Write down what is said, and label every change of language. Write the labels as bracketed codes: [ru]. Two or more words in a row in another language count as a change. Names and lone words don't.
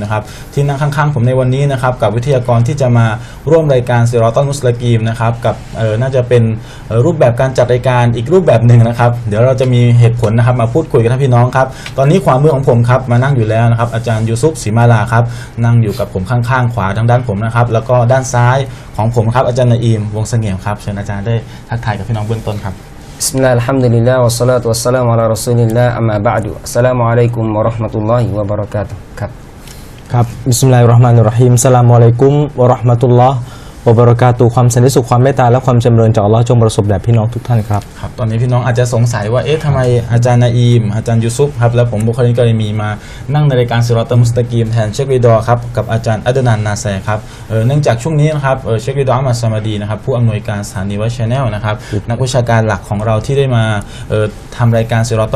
[th] นะครับที่นั่งข้างๆผมในวันนี้นะครับกับวิทยากรที่จะมาร่วมรายการซิรอตัลมุสตะกีมนะครับกับน่าจะเป็นรูปแบบการจัดรายการอีกรูปแบบหนึ่งนะครับเดี๋ยวเราจะมีเหตุผลนะครับมาพูดคุยกับท่านพี่น้องครับตอนนี้ความมือของผมครับมานั่งอยู่แล้วนะครับอาจารย์ยูซุฟศรีมาลาครับนั่งอยู่กับผมข้างๆขวาทางด้านผมนะครับแล้วก็ด้านซ้ายของผมครับอาจารย์นาอีมวงเสงี่ยมครับเชิญอาจารย์ได้ทักทายกับพี่น้องเบื้องต้นครับ [ar] بسم الله، الحمد لله، والصلاة والسلام على رسول الله، أما بعد. السلام عليكم ورحمة الله وبركاته. [th] ครับ [ar] بسم الله الرحمن الرحيم السلام عليكم ورحمة الله وبركاته [th] ความสันติสุขความเมตตาและความจำเริญจากอัลเลาะห์จงประสบแด่พี่น้องทุกท่านครับ ครับตอนนี้พี่น้องอาจจะสงสัยว่าทำไมอาจารย์นาอีมอาจารย์ยูซุฟครับและผมบุคอรินกะรีมีมานั่งในรายการซิรอตัลมุสตะกีมแทนเชคริดอครับกับอาจารย์อัดนันนาแซครับเนื่องจากช่วงนี้นะครับเชคริดออัลมัดซามาดีนะครับผู้อำนวยการสถานีวัชแนลนะครับนักวิชาการหลักของเราที่ได้มาทำรายการซิรอตัล